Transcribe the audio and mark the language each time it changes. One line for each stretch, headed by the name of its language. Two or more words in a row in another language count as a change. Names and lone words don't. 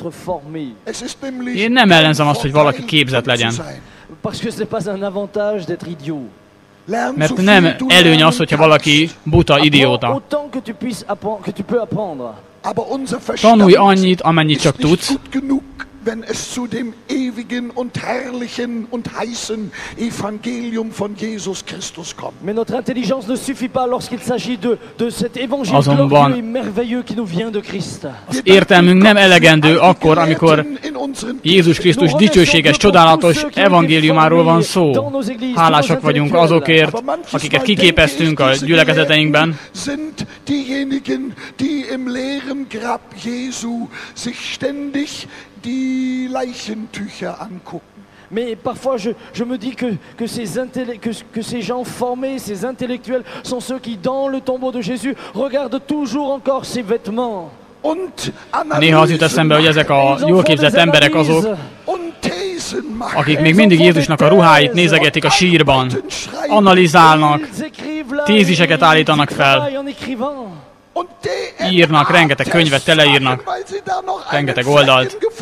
Hungarian: Én nem ellenzem azt, hogy valaki képzett legyen. Mert nem előny az, hogyha valaki buta, idióta. Tanulj annyit, amennyit csak tudsz,
German: wenn es zu dem ewigen und herrlichen und heißen Evangelium von Jesus Christus kommt.
French: Mais notre intelligence ne suffit pas lorsqu'il s'agit de cet évangile glorieux et merveilleux qui nous vient de Christ.
Hungarian: Az értelmünk nem elegendő akkor, amikor Jézus Krisztus dicsőséges, csodálatos evangéliumáról van szó. Hálásak vagyunk azokért, akiket kiképeztünk a gyülekezeteinkben.
German: Sind diejenigen, die im leeren Grab Jesu sich ständig die Leichentücher angucken.
French: Mais parfois je me dis que ces gens formés, ces intellectuels sont ceux qui dans le tombeau de Jésus regardent toujours encore ses vêtements.
Hungarian: Néha az jut eszembe, hogy ezek a jól képzett emberek azok, akik még mindig Jézusnak a ruháit nézegetik a sírban, analizálnak, téziseket állítanak fel, írnak, rengeteg könyvet teleírnak, rengeteg oldalt.